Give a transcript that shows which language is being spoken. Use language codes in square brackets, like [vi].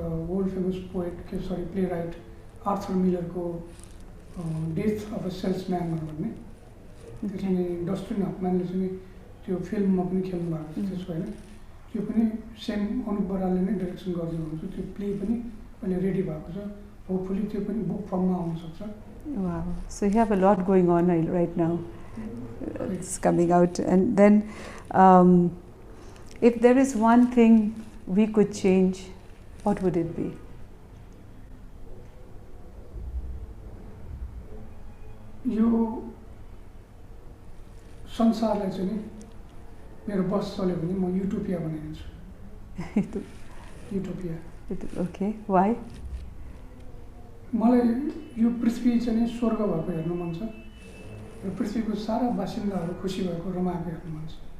[ne] World famous poet play right Arthur मिलरको death of a salesman भन्ने त्यो चाहिँ Dustin हफम्यानले चाहिँ त्यो फिल्ममा पनि खेल्नु भएको थियो त्यसको होइन. त्यो पनि सेम अनुप बरालले नै डाइरेक्सन गरिदिनु हुन्छ. त्यो प्ले पनि अहिले रेडी भएको छ. होपफुली त्यो पनि बुक फर्ममा आउनसक्छ. [en] Wow. So you have a lot going on right now. It's coming out. And then, if there is one thing we could change, what would it be? [ne] यो संसारलाई चाहिँ नि मेरो बस चल्यो भने म युटोपिया बनाइदिन्छु युटोपिया [en] Okay. Why? [ne] मलाई यो पृथ्वी चाहिँ नि स्वर्ग भएको हेर्नु मन छ र पृथ्वीको सारा बासिन्दाहरू खुसी भएको रमाएको हेर्नु मन छ